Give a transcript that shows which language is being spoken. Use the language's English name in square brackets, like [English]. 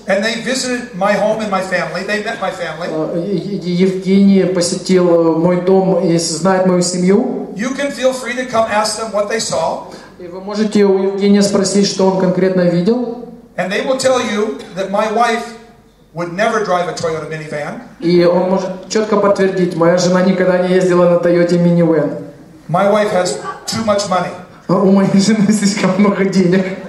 [English] And they visited my home and my family. They met my family. [Russian] Евгений посетил мой дом и знает мою семью. [English] You can feel free to come ask them what they saw. [Russian] И вы можете у Евгения спросить, что он конкретно видел. [English] And they will tell you that my wife would never drive a Toyota minivan. [Russian] И он может четко подтвердить, моя жена никогда не ездила на Toyota minivan. [English] My wife has too much money. [Russian] У моей жены слишком много денег.